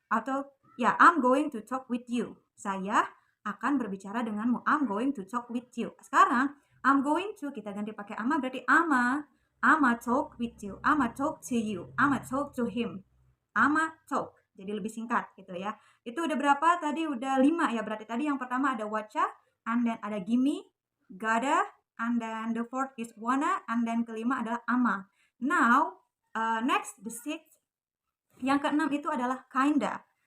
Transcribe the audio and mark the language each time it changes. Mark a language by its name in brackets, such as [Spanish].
[English] Atau ya, I'm going to talk with you. [Indonesian] Saya akan berbicara denganmu. [English] I'm going to talk with you. Sekarang I'm going to [Indonesian] kita ganti pakai ama berarti [English] ama talk with you. Ama talk to you. Ama talk to him. Ama talk. [Indonesian] Jadi lebih singkat gitu ya. Itu udah berapa? Tadi udah 5 ya. Berarti tadi yang pertama ada wacha, [English] and then ada gimme, gotta, and then [Indonesian] the fourth is wanna, and then kelima adalah ama. [English] Now, next the sixth, [Indonesian] yang keenam itu adalah [English] kinda.